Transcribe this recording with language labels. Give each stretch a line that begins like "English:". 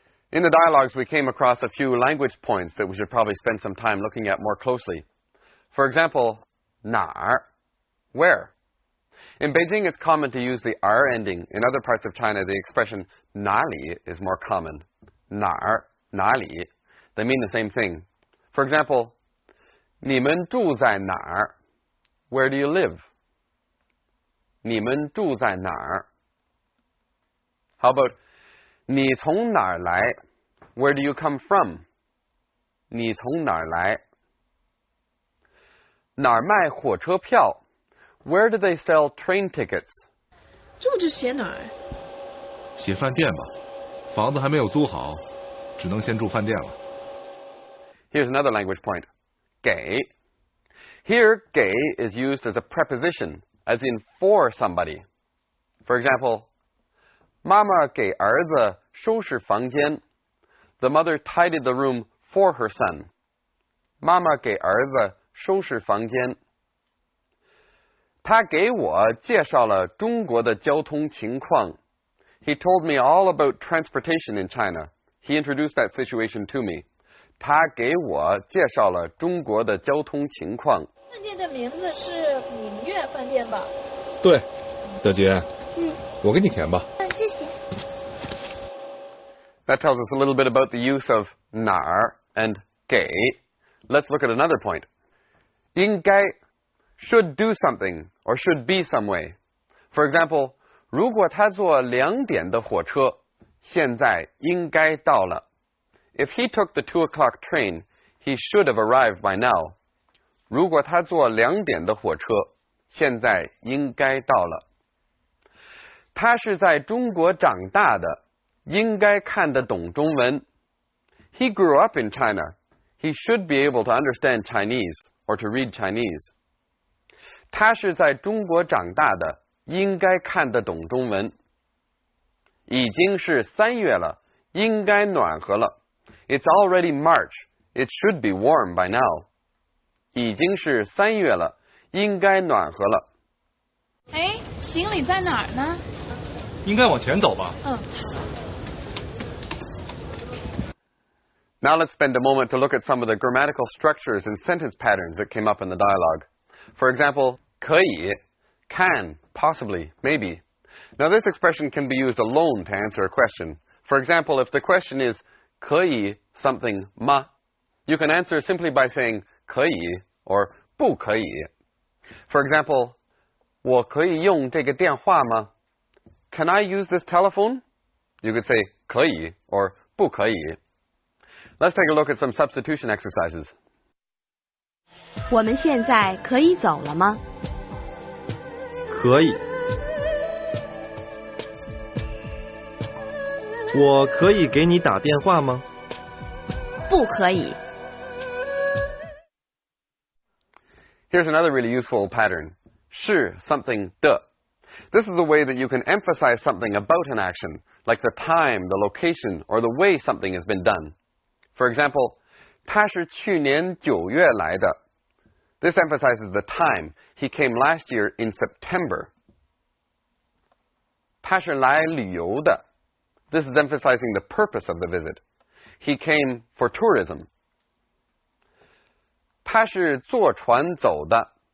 English: In the dialogues, we came across a few language points that we should probably spend some time looking at more closely. For example, 哪儿, where. In Beijing, it's common to use the R ending. In other parts of China, the expression 哪里 is more common.
Chinese: 哪儿, 哪里.
English: They mean the same thing. For example,
Chinese: 你们住在哪儿?
English: Where do you live?
Chinese: 你们住在哪儿?
English: How about
Chinese: 你从哪儿来?
English: Where do you come from?
Chinese: 你从哪儿来? 哪儿卖火车票?
English: Where do they sell train tickets?
Chinese: 住址写哪儿？写饭店吧，房子还没有租好，只能先住饭店了。
English: Here's another language point.
Chinese: 给.
English: Here, 给 is used as a preposition, as in for somebody. For example,
Chinese: 妈妈给儿子收拾房间.
English: The mother tidied the room for her son.
Chinese: 妈妈给儿子收拾房间。他给我介绍了中国的交通情况。
English: He told me all about transportation in China. He introduced that situation to me.
Chinese: 他给我介绍了中国的交通情况。饭店的名字是明月饭店吧？对，德杰，我给你填吧。谢谢。
English: That tells us a little bit about the use of 哪儿 and 给. Let's look at another point. 应该 should do something or should be some way. For example,
Chinese: 如果他坐2点的火车，现在应该到了。
English: If he took the 2 o'clock train, he should have arrived by now.
Chinese: 如果他坐2点的火车，现在应该到了。他是在中国长大的，应该看得懂中文。
English: He grew up in China. He should be able to understand Chinese or to read Chinese.
Chinese: 他是在中国长大的，应该看得懂中文。已经是3月了，应该暖和了。
English: It's already March. It should be warm by now.
Chinese: 已经是3月了，应该暖和了。哎，行李在哪儿呢？应该往前走吧。好。
English: Now let's spend a moment to look at some of the grammatical structures and sentence patterns that came up in the dialogue. For example, 可以, can, possibly, maybe. Now this expression can be used alone to answer a question. For example, if the question is 可以 something 吗, you can answer simply by saying 可以 or 不可以. For example,
Chinese: 我可以用这个电话吗?
English: Can I use this telephone? You could say 可以 or 不可以. Let's take a look at some substitution exercises.
Chinese: 我们现在可以走了吗？可以。我可以给你打电话吗？不可以。
English: Here's another really useful pattern. 是 something 的. This is a way that you can emphasize something about an action, like the time, the location, or the way something has been done. For example,
Chinese: 他是去年9月来的.
English: This emphasizes the time. He came last year in September.
Chinese: 他是来旅游的.
English: This is emphasizing the purpose of the visit. He came for tourism.
Chinese: 他是坐船走的.